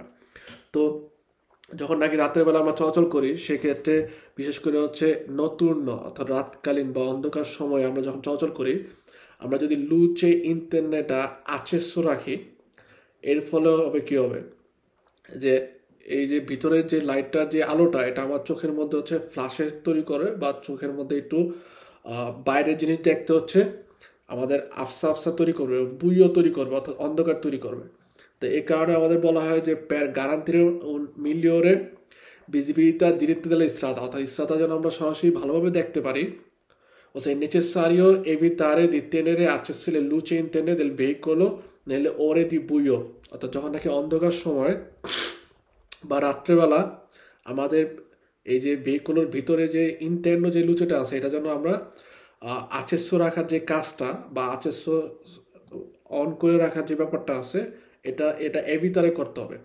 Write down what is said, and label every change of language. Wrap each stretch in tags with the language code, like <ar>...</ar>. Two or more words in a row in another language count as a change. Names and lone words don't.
<bn>তো যখন নাকি রাতের বেলা আমরা চলাচল করি সেক্ষেত্রে বিশেষ করে হচ্ছে নতুর্ন অর্থাৎ রাতকালীন বা অন্ধকার সময়ে আমরা যখন চলাচল করি, আমরা যদি</bn> <it>luce internetটা</it> <bn>আচেস্য রাখি, এর ফলে হবে কি হবে যে এই যে ভিতরের যে লাইটটার যে আলোটা এটা আমার চোখের মধ্যে হচ্ছে ফ্ল্যাশের তৈরি করে বা চোখের মধ্যে একটু বাইরের জিনিস দেখতে হচ্ছে আমাদের আফসা আফসা তৈরি করবে, বুইও তৈরি করবে অর্থাৎ অন্ধকার তৈরি করবে। তো এই কারণে আমাদের বলা হয় যে</bn> <it>per garantire un migliore visibilità diretta della strada,</it> <bn>অর্থাৎ স্ট্রাদা যেন আমরা সরাসরি ভালোভাবে দেখতে পারি,</bn> <it>o se è necessario evitare di tenere accese le luci interne del veicolo nelle ore di buio,</it> <bn>অর্থাৎ যখন নাকি অন্ধকার সময় বা রাত্রেবেলা আমাদের এই যে ভেহিকলের ভিতরে যে ইন্টারন যে লুচেটা আছে এটা যেন আমরা আচেস্য রাখার যে কাজটা বা আচেস্য অন করে রাখার যে ব্যাপারটা আছে এটা এটা এভিতারে করতে হবে।</bn>